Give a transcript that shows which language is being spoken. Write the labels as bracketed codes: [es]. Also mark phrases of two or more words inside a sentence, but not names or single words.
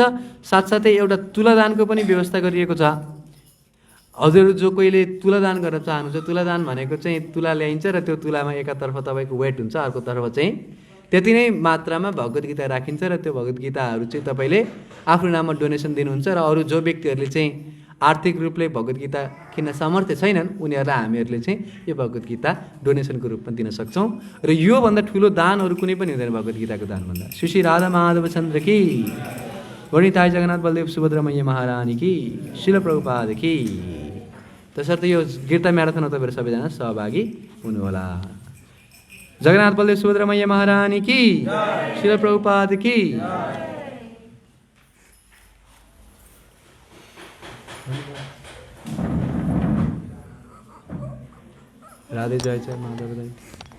[ne] साथसाथै एउटा तुलादानको पनि व्यवस्था गरिएको छ। हजुरहरू जो कोहीले तुलादान गर्न चाहनुहुन्छ, तुलादान भनेको चाहिँ तुला ल्याइन्छ र त्यो तुलामा एकातर्फ तपाईँको वेट हुन्छ, अर्कोतर्फ चाहिँ त्यति नै मात्रामा भगवत गीता राखिन्छ र त्यो भगवत गीताहरू चाहिँ तपाईँले आफ्नो नाममा डोनेसन दिनुहुन्छ र अरू जो व्यक्तिहरूले चाहिँ आर्थिक रूपले भगवत गीता किन्न सामर्थ्य छैनन् उनीहरूलाई हामीहरूले चाहिँ यो भगवत गीता डोनेसनको रूपमा दिन सक्छौँ। र योभन्दा ठुलो दानहरू कुनै पनि हुँदैन भगवत गीताको दानभन्दा। [hi] श्री राधा माधव चन्द्र की, गणिताय जगन्नाथ बलदेव सुभद्रा मैया महारानी की, श्रील प्रभुपाद की। [ne] तसर्थ यो गीता म्याराथनमा तपाईँहरू सबैजना सहभागी हुनुहोला। [hi] जगन्नाथ बलदेव सुभद्रा मैया महारानी की, श्रील प्रभुपाद की। [sa] राधे जय जय माधव।